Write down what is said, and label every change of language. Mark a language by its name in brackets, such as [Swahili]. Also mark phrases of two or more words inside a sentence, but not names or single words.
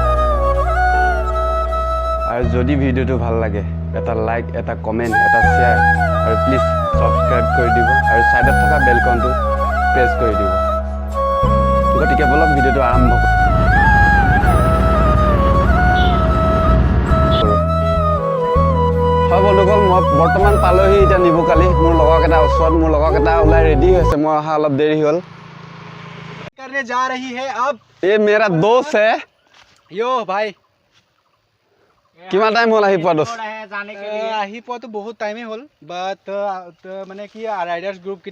[Assamese] আৰু যদি ভিডিঅ'টো ভাল লাগে এটা লাইক এটা কমেণ্ট এটা শ্বেয়াৰ আৰু প্লিজ ছাবস্ক্ৰাইব কৰি দিব আৰু ছাইডত থকা বেলকনটো প্ৰেছ কৰি দিব গতিকে বলক ভিডিঅ'টো আৰম্ভ কৰোঁ হয় বন্ধুসকল মই বৰ্তমান পালোহি এতিয়া নিবুকালি মোৰ লগৰকেইটা ওচৰত মোৰ লগৰকেইটা ওলাই ৰেডি হৈছে মই অহা অলপ দেৰি হ'ল [Hindi] करने जा रही है अब ये मेरा दोस्त है यो भाई [Assamese] কিমান টাইম হ'ল আহি পোৱা দোস্ত আহি পোৱাটো বহুত টাইমেই হ'ল বাট মানে কি ৰাইডাৰ্ছ গ্ৰুপকেইটা